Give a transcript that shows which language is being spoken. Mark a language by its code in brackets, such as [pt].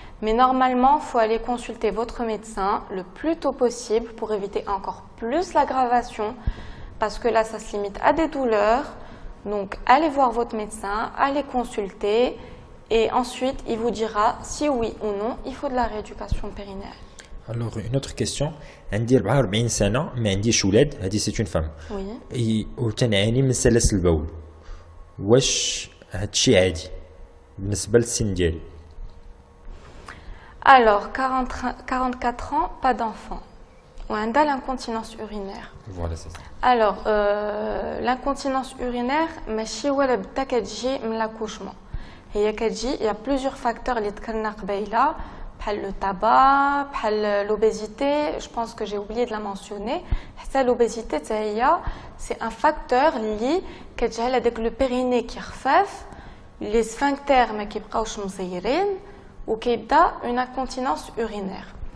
[fr] Mais normalement, il faut aller consulter votre médecin le plus tôt possible pour éviter encore plus l'aggravation. Parce que là, ça se limite à des douleurs. Donc, allez voir votre médecin, allez consulter et ensuite, il vous dira si oui ou non, il faut de la rééducation périnéale. Alors, une autre question. [ar] عندي 44 سنة ما عنديش ولاد. هذه [fr] c'est une femme. Oui. [ar] وتنعاني من سلاسل البول. واش هادشي عادي بالنسبة للسن ديالي؟ [fr] Alors, 44 ans, pas d'enfant. On a l'incontinence urinaire. Voilà, c'est ça. Alors, l'incontinence urinaire, [ar] ماشي ولا بدا كتجي من [fr] l'accouchement. [ar] هي كتجي, [fr] il y a plusieurs facteurs [ar] اللي ذكرنا قبيله, بحال [fr] le tabac, بحال l'obésité, je pense que j'ai oublié de la mentionner. [ar] حتى [fr] l'obésité [ar] حتى هي, [fr] c'est un facteur [ar] اللي كتجعل هذاك [fr] le périnée [ar] كيخفف, [fr] les sphincters [ar] ما كيبقاوش مزيرين وكيبدا [fr] une incontinence urinaire.